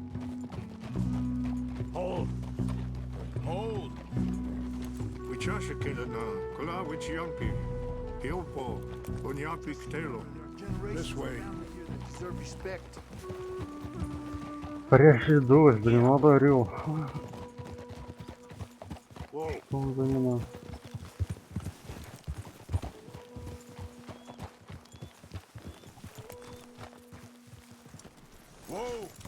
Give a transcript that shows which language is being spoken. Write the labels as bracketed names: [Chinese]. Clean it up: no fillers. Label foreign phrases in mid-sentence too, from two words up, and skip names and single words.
[English] Hold. Hold. [Lakota] Wichashakila na kula wichiampi. Hiopo. Onyapi ktelo. [English] This way. Deserve respect. [Russian] Парящий дождь, блин, молодой орел. [English] Whoa. [Russian] Что он за меня? [English] Whoa!